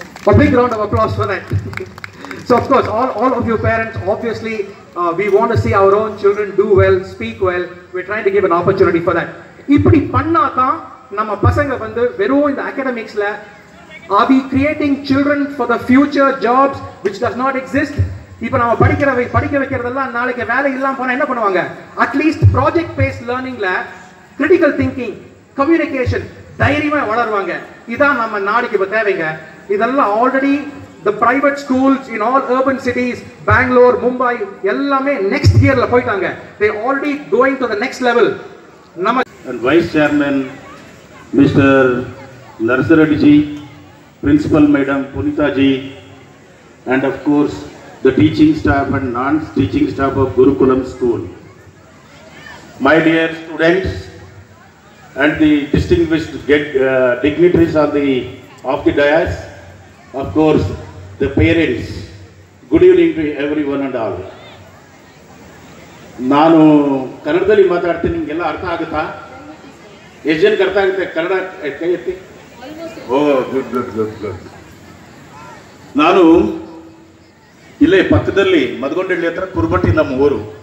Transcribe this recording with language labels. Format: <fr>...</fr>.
<en>A big round of applause for that. So of course all of you parents, obviously we want to see our own children do well, speak well. We're trying to give an opportunity for that.</en> <ta>Ipdi panna tha nama pasanga vandu veru in the academics la.</ta> <en>Are we creating children for the future jobs which does not exist?</en> <ta>இப்போ நாம படிக்க வைக்கிறதெல்லாம் நாளைக்கு வேலை இல்லாம போனா என்ன பண்ணுவாங்க?</ta> <en>At least project based learningல critical thinking, communication</en> <ta>தைரியமா வளருவாங்க. இதான் நம்ம நாளைக்கு இப்ப தேவைங்க. இதெல்லாம்</ta> <en>already the private schools in all urban cities, Bangalore, Mumbai,</en> <ta>எல்லாமே</ta> <en>next yearல</en> <ta>போயிட்டாங்க.</ta> <en>They already going to the next level. And Vice Chairman Mr. Narsareddy ji, Principal Madam Punita ji, and of course the teaching staff and non-teaching staff of Gurukulam School. My dear students and the distinguished dignitaries of the dais, of course the parents, good evening to everyone and all.</en> <kn>ನಾನು ಕನ್ನಡದಲ್ಲಿ ಮಾತಾಡ್ತೀನಿ, ನಿಮಗೆಲ್ಲ ಅರ್ಥ ಆಗುತ್ತಾ? ಎಷ್ಟು ಜನಕ್ಕೆ ಅರ್ಥ ಆಗುತ್ತೆ ಕನ್ನಡ? ಕೈ ಎತ್ತಿ. ಓ ಗುಡ್. ನಾನು ಇಲ್ಲೇ ಪಕ್ಕದಲ್ಲಿ ಮದಗೊಂಡಳ್ಳಿ ಹತ್ರ ಕುರುಬಟ್ಟಿ ನಮ್ಮ ಊರು.</kn>